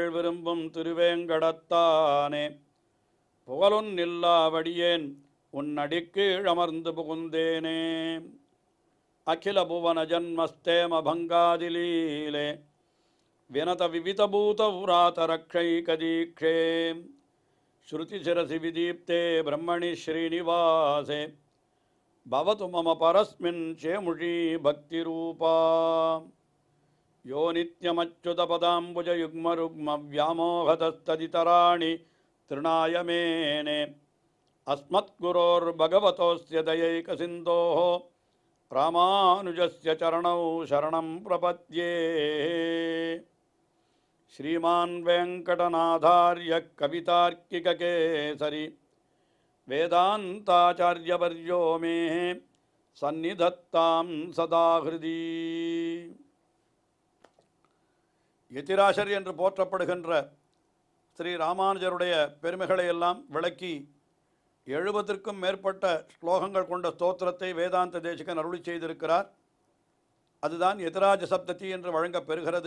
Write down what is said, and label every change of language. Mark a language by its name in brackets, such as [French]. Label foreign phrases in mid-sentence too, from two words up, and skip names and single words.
[Tamil] விரும்பும் திருவேங்கடத்தானே புகழொன் நில்லாவடியேன் உன்னடிக்கீழ் அமர்ந்து புகுந்தேனே [Sanskrit] अखिल भुवन जन्मस्थेम भङ्गादिलीले विनत विविधभूत व्रात रक्षैकदीक्षे श्रुतिशिरसि विदीप्ते ब्रह्मणि श्रीनिवासे भवतु मम परस्मिन् शेमुषी भक्तिरूपा यो நித்யமच्युतपदाम्बुजयुग्मरुग्मव्यामोहतस्तदितराणि तृणाय मेने अस्मद्गुरोर्भगवतोऽस्य दयैकसिन्धोः रामानुजस्य चरणौ शरणं प्रपद्ये श्रीमान् वेङ्कटनाथार्य कवितार्किककेसरी वेदान्ताचार्यवर्यो मे सन्निधत्तां सदा हृदि [Tamil] யதிராசர் என்று போற்றப்படுகின்ற ஸ்ரீ ராமானுஜருடைய பெருமைகளை எல்லாம் விளக்கி 70க்கும் மேற்பட்ட ஸ்லோகங்கள் கொண்ட ஸ்தோத்திரத்தை வேதாந்த தேசிகன் அருளி செய்திருக்கிறார். அதுதான் யதிராஜ சப்ததி என்று வழங்கப் பெறுகிறது.